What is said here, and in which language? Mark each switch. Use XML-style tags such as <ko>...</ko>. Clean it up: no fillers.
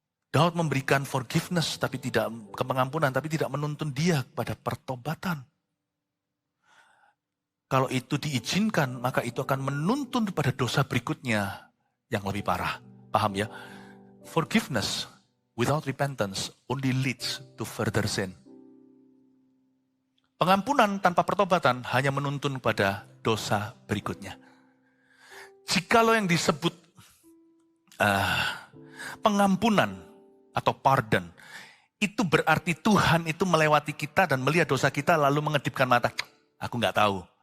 <id>Daud memberikan forgiveness, tapi tidak pengampunan, tapi tidak menuntun dia pada pertobatan. Kalau itu diizinkan, maka itu akan menuntun pada dosa berikutnya yang lebih parah. Paham ya?</id> <en>Forgiveness without repentance only leads to further sin.</en> <id>Pengampunan tanpa pertobatan hanya menuntun pada dosa berikutnya. Jikalau yang disebut pengampunan atau pardon, itu berarti Tuhan itu melewati kita dan melihat dosa kita lalu mengedipkan mata. Aku nggak tahu.</id>